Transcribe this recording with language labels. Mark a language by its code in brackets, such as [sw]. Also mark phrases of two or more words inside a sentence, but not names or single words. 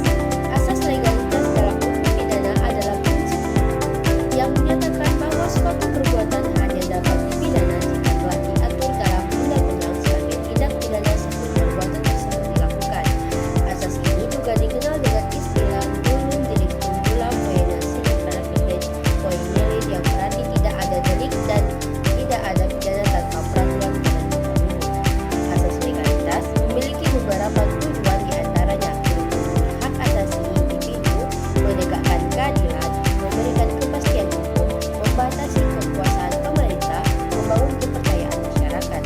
[id] Asas legalitas dalam hukum pidana adalah prinsip yang menyatakan bahwa suatu perbuatan hanya dapat dipidana jika telah diatur dalam undang-undang sebagai tindak pidana sebelum perbuatan tersebut dilakukan. Asas ini juga dikenal dengan istilah [la] nullum delictum nulla poena sine praevedit poenelid, [id] yang berarti tidak ada delik dan tidak ada pidana tanpa peraturan penentu umum. Asas legalitas memiliki beberapa tujuan, diantaranya melindungi hak asasi individu, menegakkan keadilan, memberikan kepastian hukum, membatasi kekuasaan pemerintah, membangun kepercayaan masyarakat.